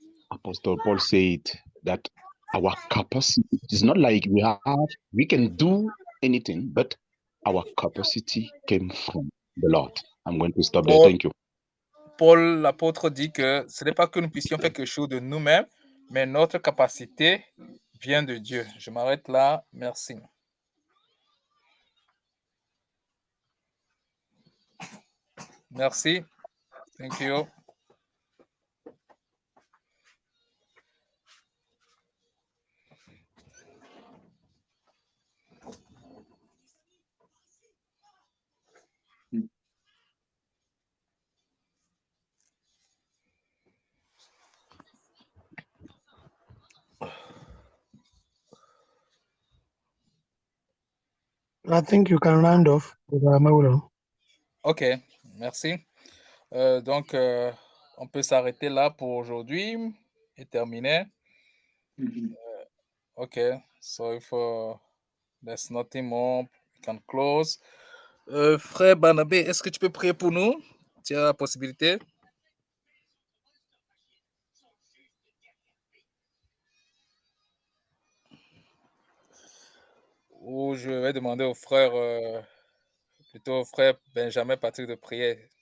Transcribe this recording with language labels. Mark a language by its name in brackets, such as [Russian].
[English] Apostle Paul said that our capacity is not like we can do anything, but our capacity came from the Lord. I'm going to stop there. Thank you. [French] Paul, l'apôtre, dit que ce n'est pas que nous puissions faire quelque chose de nous-mêmes, mais notre capacité vient de Dieu. Je m'arrête là. Merci. Merci. [English] Thank you. I think you can round off, Brother Amawulo. [French] Ok, merci. Donc, on peut s'arrêter là pour aujourd'hui et terminer. [English] Ok, so if there's nothing more, we can close. [French] Frère Barnabé, est-ce que tu peux prier pour nous? Tu as la possibilité? Ou je vais demander au frère, plutôt au frère Benjamin Patrick de prier.